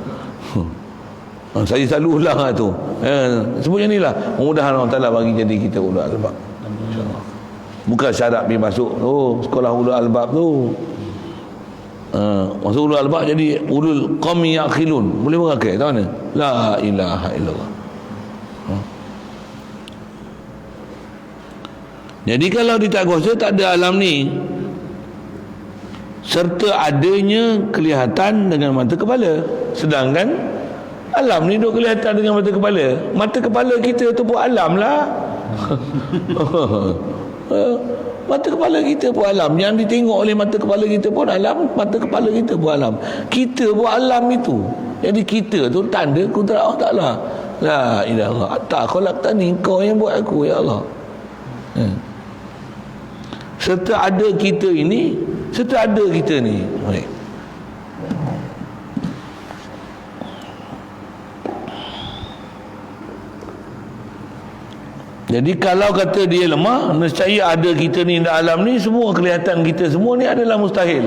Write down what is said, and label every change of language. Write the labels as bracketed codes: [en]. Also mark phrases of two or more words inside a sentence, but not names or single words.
[ms] Saya selalu ulang lah tu. Sebutnya ni lah. Mudah-mudahan Allah Ta'ala bagi jadi kita [ar] أولو الألباب. [ms] InsyaAllah. Bukan syarat pergi masuk sekolah ulul albab tu. [ar] Masuk أولو الألباب jadi أولو قومي يعقلون. [ms] Boleh berakai tak mana? [ar] لا إله إلا الله. [ms] Jadi kalau di tak kuasa tak ada alam ni, serta adanya kelihatan dengan mata kepala. Sedangkan alam ni duk kelihatan dengan mata kepala. Mata kepala kita tu pun alam lah. Mata kepala kita pun alam. Yang ditengok oleh mata kepala kita pun alam. Mata kepala kita pun alam. Kita pun alam itu. Jadi kita tu tanda kudrat Allah Ta'ala. [ar] لا إله إلا الله. Tak khalaqtani, [ms] kau yang buat aku ya Allah. Serta ada kita ini, serta ada kita ni. Baik. Jadi kalau kata dia lemah, nescaya ada kita ni dalam alam ni, semua kelihatan kita semua ni adalah mustahil.